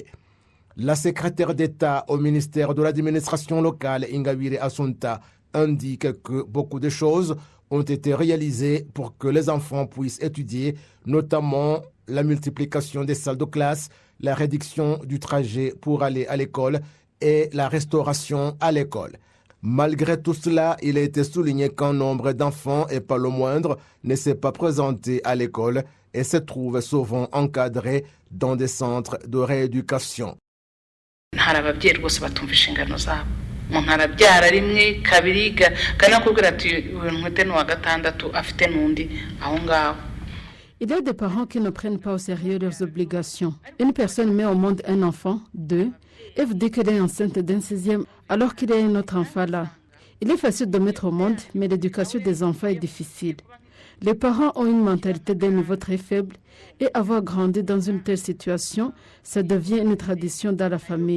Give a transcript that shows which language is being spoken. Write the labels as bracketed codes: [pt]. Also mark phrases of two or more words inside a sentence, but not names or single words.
[fr] La secrétaire d'État au ministère de l'administration locale, Ingabire Assunta, indique que beaucoup de choses ont été réalisées pour que les enfants puissent étudier, notamment la multiplication des salles de classe, la réduction du trajet pour aller à l'école et la restauration à l'école. Malgré tout cela, il a été souligné qu'un nombre d'enfants, et pas le moindre, ne s'est pas présenté à l'école et se trouve souvent encadré dans des centres de rééducation. [rw] hari ababyeyi rwose batumva inshingano zabo umuntu arabyara rimwe kabiri kanakubwira ati nkute no wa gatandatu afite nundi aho ngaho. [fr] Il y a des parents qui ne prennent pas au sérieux leurs obligations. Une personne met au monde un enfant, 2, et vous dit qu'elle est enceinte d'un 6e alors qu'il y a un autre enfant là. Il est facile de mettre au monde, mais l'éducation des enfants est difficile. Les parents ont une mentalité d'un niveau très faible et avoir grandi dans une telle situation, ça devient une tradition dans la famille.